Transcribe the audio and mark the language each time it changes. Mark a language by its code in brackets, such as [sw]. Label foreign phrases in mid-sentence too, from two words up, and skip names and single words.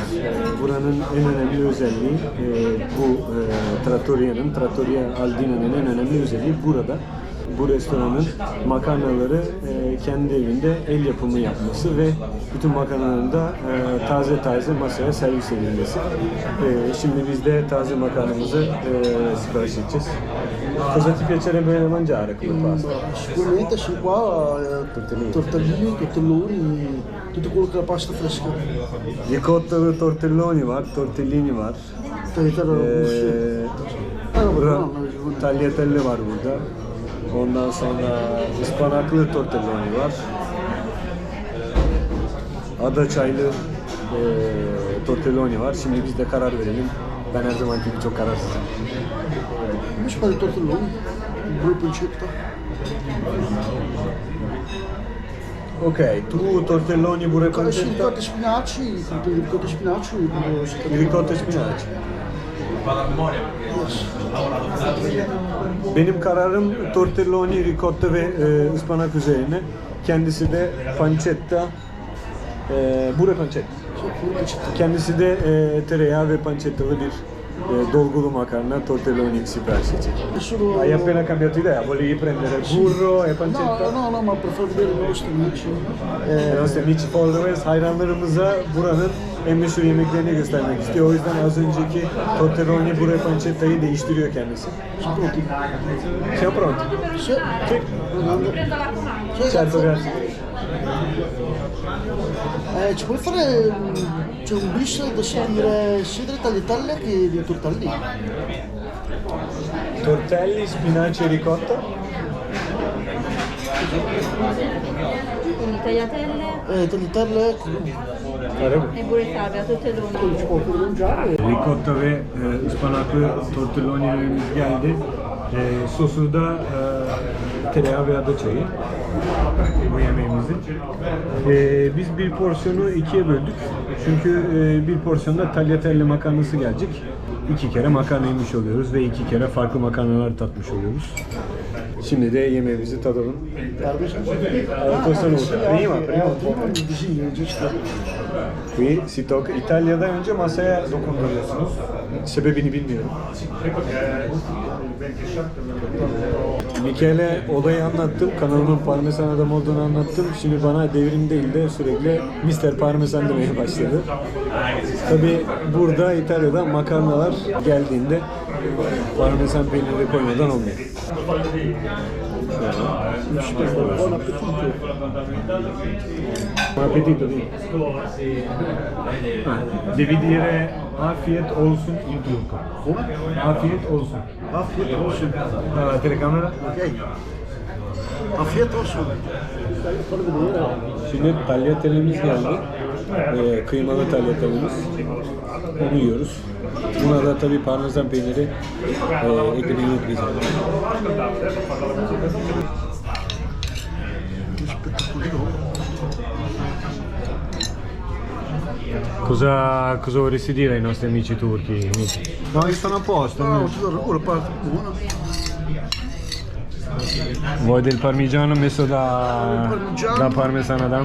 [tr] Buranın en önemli özelliği bu Trattoria Aldina'nın en önemli özelliği burada. Bu restoranın makarnaları kendi evinde el yapımı yapması ve bütün makarnaların da taze masaya servis edilmesi. Şimdi biz de taze makarnamızı sipariş edeceğiz. [it] Cosa ti piacerebbe mangiare come pasta? Sicuramente sì, qua tortellini, tortelloni, tutto quello che è la pasta fresca. [tr] Ricottalı tortelloni var, tortellini var. Tagliatelle var burada. Ondan sonra ıspanaklı tortelloni var. Ada çaylı tortelloni var. Şimdi biz de karar verelim. Ben her zamanki gibi çok kararsızım. [it] Un po' di tortelloni, due pancetta. Ok, tu tortelloni pure pancetta? Ricotta e spinaci, ricotta e spinaci. Ricotta e spinaci. [tr] Benim kararım tortelloni, ricotta ve ıspanak üzerine. Kendisi de pancetta, [it] pure pancetta. [tr] Kendisi de tereyağı ve pancettalı bir dolgulu makarna tortelloni sipariş edecek. [it] Hai appena cambiato idea, volevi prendere burro e pancetta? No, ma per far vedere i nostri amici. Nostri amici followers, [tr] hayranlarımıza buranın en meşhur yemeklerini göstermek istiyor. O yüzden az önceki tortelloni, [it] burro e pancetta'yı [tr] değiştiriyor kendisi. [it] Sono pronti? Siamo pronti? Sì. Sì. Certo, grazie. Ci puoi fare c'è un bis da servire sia delle tagliatelle che dei tortelli? Tortelli, spinaci e ricotta. Quindi tagliatelle Tagliatelle e burrata, tortelloni. ci può pure mangiare. [tr] Ricotta ve ıspanaklı tortellonilerimiz geldi. Sosu da tereyağı ve ada çayı bu yemeğimizin. Biz bir porsiyonu ikiye böldük. Çünkü bir porsiyonda tagliatelle makarnası gelecek. 2 kere makarna yemiş oluyoruz ve 2 kere farklı makarnalar tatmış oluyoruz. Şimdi de yemeğimizi tadalım. [it] Qui si tocca. [tr] İtalya'da önce masaya dokunduruyorsunuz. Sebebini bilmiyorum. Michele olayı anlattım. Kanalımın parmesan adam olduğunu anlattım. Şimdi bana devrim değil de sürekli Mr. Parmesan demeye başladı. Tabi burada İtalya'da makarnalar geldiğinde parmesan peyniri koymadan olmuyor. [it] Buon appetito. Devi dire [tr] afiyet olsun [it] in turco. [tr] Afiyet olsun. Afiyet olsun. [it] Dalla telecamera. [tr] Okey. Afiyet olsun. Şimdi tagliatellemiz geldi. Kıymalı tagliatellemiz. Onu yiyoruz. Buna da tabii parmesan peyniri eklemeyi unutmayacağım. [it] Cosa vorresti dire ai nostri amici turchi? No, stanno a posto. Ora parte buona. Vuoi del parmigiano messo da [tr] parmesan Adam?